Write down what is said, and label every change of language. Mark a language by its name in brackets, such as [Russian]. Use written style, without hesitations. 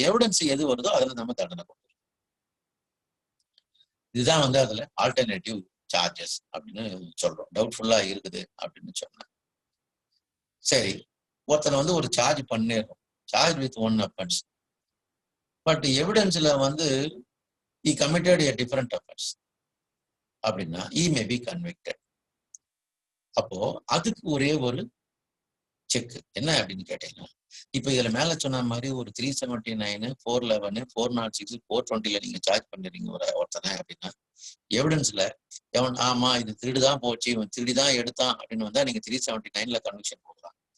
[Tamil] Evidence எது வருதோ அதுல நம்ம தண்டனை கொடுக்கணும். இதுதான் வந்து அதுல ஆல்டர்னேட்டிவ் சார்ஜஸ் அப்படின்னு சொல்றோம். டவுட்ஃபுல்லா இருக்குது அப்படின்னு சொன்னேன். சரி, ஒருத்தனை வந்து ஒரு சார்ஜ் பண்ணிடுறோம், charge with one offence. But எவிடன்ஸ்ல வந்து [English] he committed a different offense [Tamil] அப்படின்னா [English] he may be convicted. [Tamil] அப்போ அதுக்கு ஒரே ஒரு செக் என்ன அப்படின்னு கேட்டீங்கன்னா, இப்ப இதுல மேல சொன்ன மாதிரி ஒரு 379, 411, 406, 420ல நீங்க சார்ஜ் பண்ணிடுறீங்க ஒருத்தனை அப்படின்னா, எவிடன்ஸ்ல எவன் ஆமா இது திருடுதான் போச்சு, இவன் திருடிதான் எடுத்தான் அப்படின்னு வந்தா நீங்க 379ல கன்விக்ஷன் கொடுக்கலாம்.